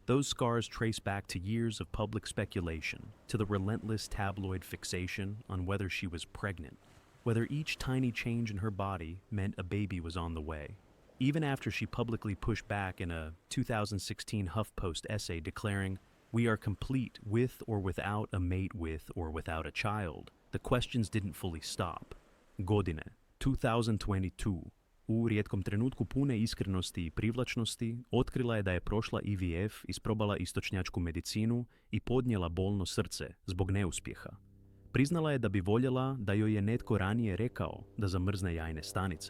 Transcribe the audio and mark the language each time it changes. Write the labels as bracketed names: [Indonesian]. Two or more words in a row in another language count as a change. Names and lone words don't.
[English] Those scars trace back to years of public speculation, to the relentless tabloid fixation on whether she was pregnant, whether each tiny change in her body meant a baby was on the way. Even after she publicly pushed back in a 2016 HuffPost essay declaring, "We are complete with or without a mate with or without a child," the questions didn't fully stop. [Croatian] Godine, 2022, u rijetkom trenutku pune iskrenosti i privlačnosti, otkrila je da je prošla IVF, isprobala istočnjačku medicinu i podnijela bolno srce zbog neuspjeha. Priznala je da bi voljela da joj je netko ranije rekao da zamrzne jajne stanice.